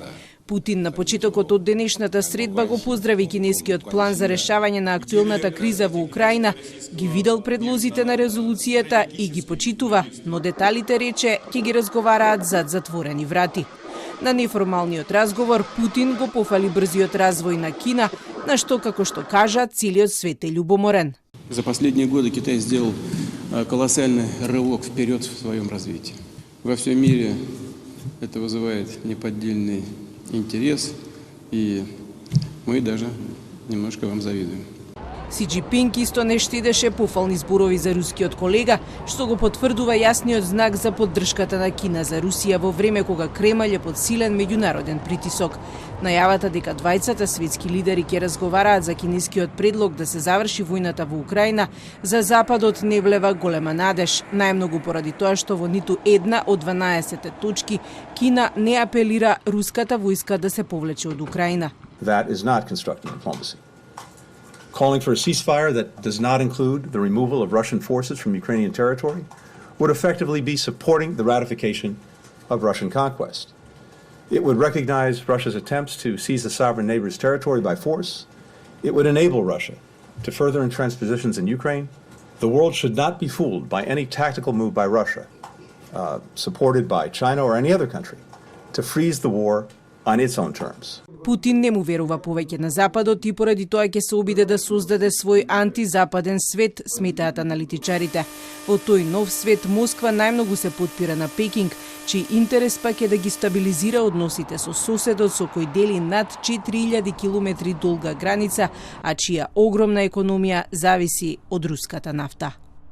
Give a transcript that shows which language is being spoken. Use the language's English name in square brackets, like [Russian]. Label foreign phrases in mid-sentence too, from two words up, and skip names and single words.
[Macedonian] Путин на почетокот од денешната средба го поздрави кинескиот план за решавање на актуелната криза во Украина, ги видел предлозите на резолуцијата и ги почитува, но деталите, рече, ќе ги разговараат зад затворени врати. На неформалниот разговор Путин го пофали брзиот развој на Кина, на што, како што кажа, целиот свет е љубоморен. [Russian] За последние годы Китай сделал колоссальный рывок вперед в своем развитии. Во всем мире это вызывает неподдельный интерес, и мы даже немножко вам завидуем. [Macedonian] Си Џинпинг исто не штедеше пофални зборови за рускиот колега, што го потврдува јасниот знак за поддршката на Кина за Русија во време кога Кремљ е под силен меѓународен притисок. Најавата дека двајцата светски лидери ќе разговараат за кинескиот предлог да се заврши војната во Украина, за Западот не влева голема надеж, најмногу поради тоа што во ниту една од 12 точки Кина не апелира руската војска да се повлече од Украина. [English] That is not constructive diplomacy. Calling for a ceasefire that does not include the removal of Russian forces from Ukrainian territory would effectively be supporting the ratification of Russian conquest. It would recognize Russia's attempts to seize the sovereign neighbor's territory by force. It would enable Russia to further entrench positions in Ukraine. The world should not be fooled by any tactical move by Russia, supported by China or any other country, to freeze the war on its own terms. [Macedonian] Путин не му верува повеќе на Западот и поради тоа ќе се обиде да создаде свој антизападен свет, сметаат аналитичарите. Во тој нов свет Москва најмногу се подпира на Пекинг, чиј интерес пак е да ги стабилизира односите со соседот со кој дели над 4000 километри долга граница, а чија огромна економија зависи од руската нафта.